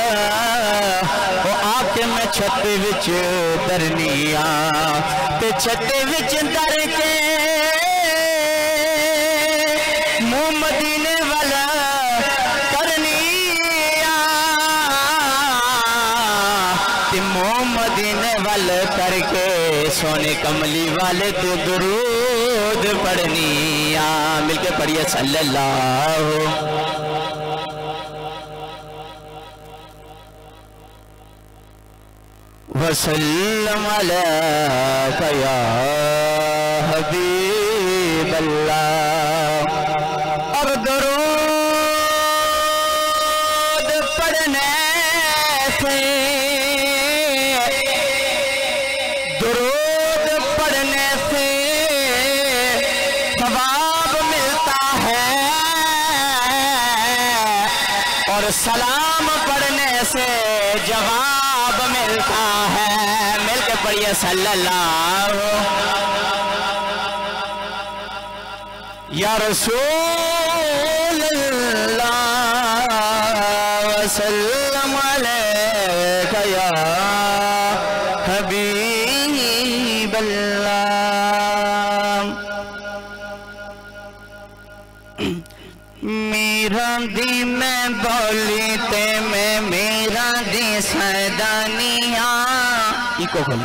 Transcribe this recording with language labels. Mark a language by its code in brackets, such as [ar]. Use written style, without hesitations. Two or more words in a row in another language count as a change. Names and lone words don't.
[pa] آکے میں چھت وچ درنی آ، تے چھت وچ در کے منہ مدینے والا کرنی آ، تے منہ مدینے وال کرکے سوہنے کملی والے تو درود پڑھنی آ. [ur] مل کے پڑھیے [ar] صلى الله وسلم عليك يا حبيب الله. [ur] اور درود پڑھنے سے، درود پڑھنے سے ثواب ملتا ہے، اور سلام پڑھنے سے جواب ملتا ہے. مل کے پڑھیے [ar] صلى الله يا رسول الله وسلم عليك يا حبيب الله. [pa] میرا دی میں بولی تے میں میرا دی سیدانیاں اکو کھولی.